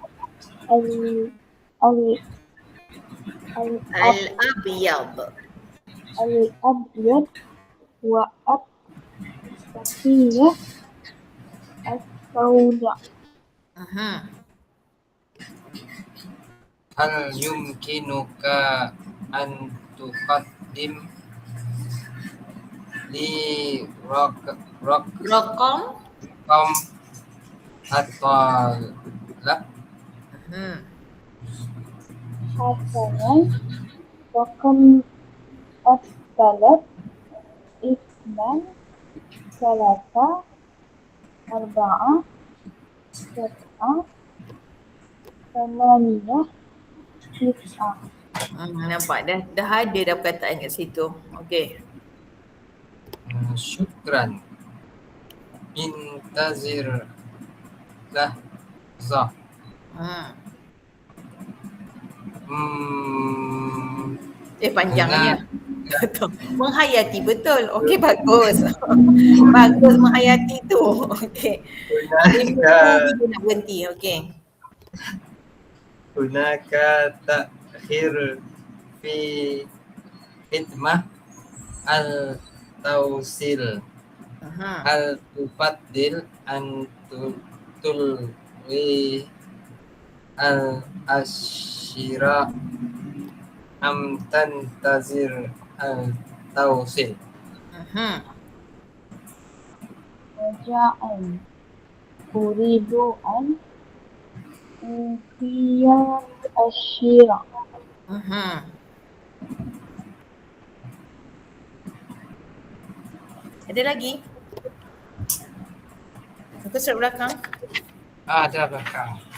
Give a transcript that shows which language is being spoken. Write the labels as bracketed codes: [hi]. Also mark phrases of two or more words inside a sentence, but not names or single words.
[ar] Al-abyad. الأبيض والطاقية السوداء. هل يمكنك أن تقدم لي Raqam. at-talab? حسناً رقم الطلب اثنان ثلاثة أربعة سبعة ثمانية تسعة. [ms] Nampak dah ada dah perkataan kat situ. Okey. [ar] شكراً. انتظر لحظة. [ms] Panjangnya. Menghayati betul. Okey, bagus. Bagus menghayati tu. Okey. 5 minit dia nak berhenti. Okey. [ar] هناك تأخير في خدمة التوصيل. هل تفضل أن تلغي التأشيرة أم تنتظر التوصيل. Raja'an. أريد أن ألغي تأشيرة. [ms] Ada lagi? Aku surat belakang. Ada belakang.